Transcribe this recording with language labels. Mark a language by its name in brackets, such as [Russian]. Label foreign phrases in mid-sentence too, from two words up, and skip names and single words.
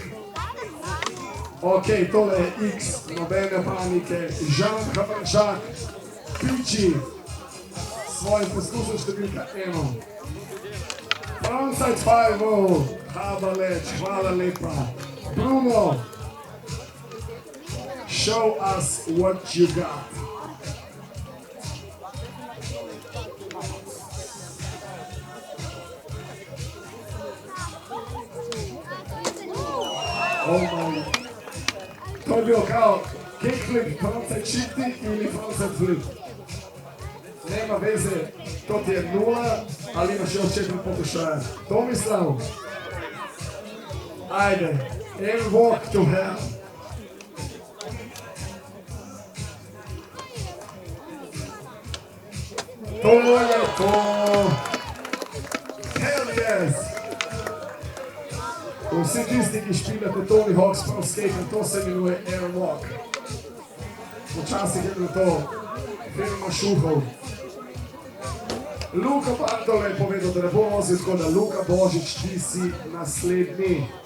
[Slovenian] Ok, tole je X, nobene panike, Žan Havrčak, Piči, svojim poskusom številka 1. Frontside 5-0, Habaleč, hvala lepa. [English] Bruno, show us what you got. Oh my. [Croatian] To je bil kao kickflip, [English] frontside shifty [Croatian] ili [English] frontside flip. [Croatian] Nema veze, to ti je 0 ali imaš još 4 pokušaja. Tomislav, ajde, [English] and walk to hell. [Croatian] To je to. [English] Hell yes. [Slovenian] Vsi tisti, ki špilate Tony Hawk's Pro Skate, to se imenuje Airwalk. Včasih je bilo to firma šuhov. Luka Bartolo je povedal, da ne bo vozil tako, da Luka Božič, ti si naslednji.